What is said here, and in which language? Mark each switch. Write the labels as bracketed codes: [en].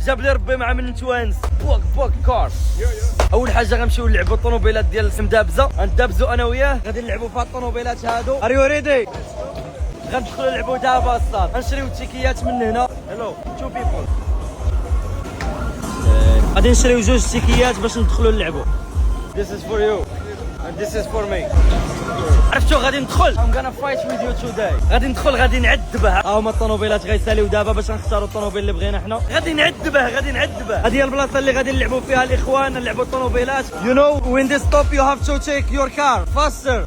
[ar] جاب لي ربي مع من نتوانس. [en] بوك كار. [ar] اول حاجه غنمشيو نلعبوا الطوموبيلات ديال المدابزه، غندابزوا انا وياه. غادي نلعبوا في هاد الطوموبيلات هادو. [en] Are you ready? [ar] غندخلوا نلعبوا دابا الصاد. غنشريو التيكيات من هنا. [en] Hello two people. [ar] غادي نشريو جوج تيكيات باش ندخلوا نلعبوا. [en] This is for you and this is for me. [ar] عرفتو غادي ندخل. [en] I'm gonna fight with you today. [ar] غادي ندخل غادي نعذبه. ها هما الطوموبيلات غيساليو دابا باش نختاروا الطوموبيل اللي بغينا حنا. غادي نعذبه. هذه هي البلاصه اللي غادي نلعبوا فيها الاخوان، نلعبوا الطوموبيلات. [en] You know when they stop you have to take your car faster.